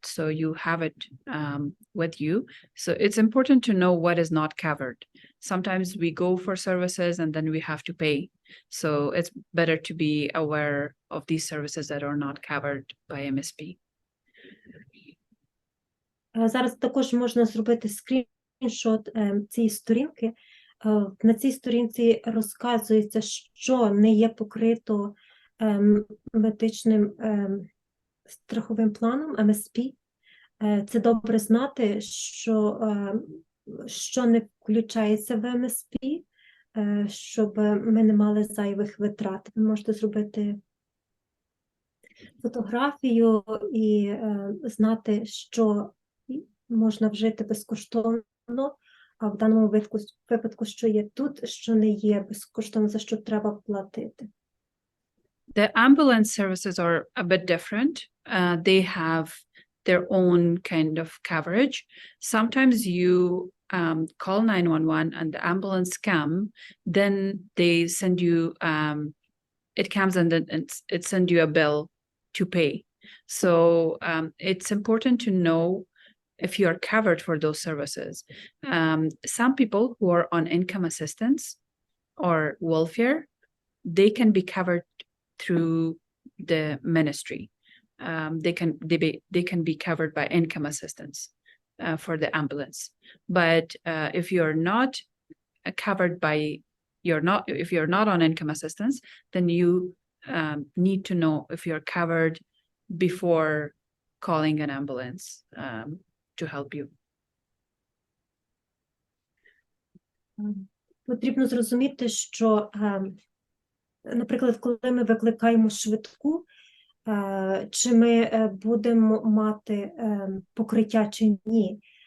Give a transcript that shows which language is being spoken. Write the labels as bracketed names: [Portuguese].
[English] So you have it with you. So it's important to know what is not covered. Sometimes we go for services and then we have to pay. So it's better to be aware of these services that are not covered by MSP. [Ukrainian] Зараз також можна зробити скріншот цієї сторінки. На цій сторінці розказується, що не є покрито медичним страховим планом MSP. Це добре знати, що не включається в MSP, щоб ми не мали зайвих витрат. Ви можете зробити фотографію і знати, що можна вжити безкоштовно, а в даному випадку, що є тут, що не є безкоштовно, за що треба платити. [English] The ambulance services are a bit different. They have their own kind of coverage. Sometimes you call 911 and the ambulance come, then they send you, it comes and then it sends you a bill to pay. So it's important to know if you are covered for those services. Some people who are on income assistance or welfare, they can be covered through the ministry. They can be covered by income assistance for the ambulance. But if you're not covered by, if you're not on income assistance, then you need to know if you're covered before calling an ambulance to help you. [Ukrainian] Потрібно зрозуміти, що, наприклад, коли ми викликаємо швидку, чи ми будемо мати покриття чи ні.